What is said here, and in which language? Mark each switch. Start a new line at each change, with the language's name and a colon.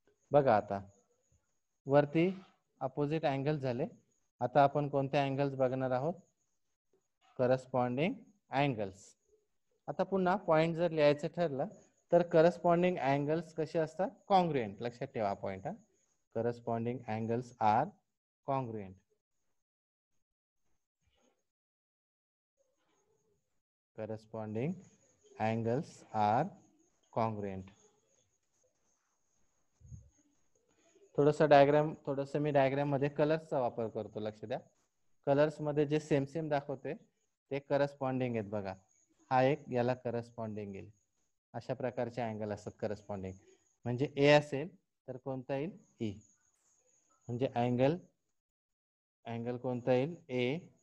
Marathi: बघा आता वरती अपोजिट अँगल झाले. आता आपण कोणते अँगल्स बघणार आहोत? Corresponding angles. आता पुन्हा पॉइंट जर लिहायचं ठरलं तर करस्पॉन्डिंग अँगल्स कसे असतात? कॉन्ग्रुएंट. लक्षात ठेवा पॉइंट हा.
English: Corresponding angles are congruent. Corresponding angles are congruent.
Marathi: थोडंसं मी डायग्राम मध्ये कलर्सचा वापर करतो. लक्ष द्या. कलर्स मध्ये जे सेम सेम दाखवते ते करस्पॉन्डिंग आहेत. बघा हा एक याला करस्पॉन्डिंग येईल. अशा प्रकारचे अँगल असतात करस्पॉन्डिंग. म्हणजे ए असेल तर कोणता येईल? ई. म्हणजे अँगल कोणता येईल? ए.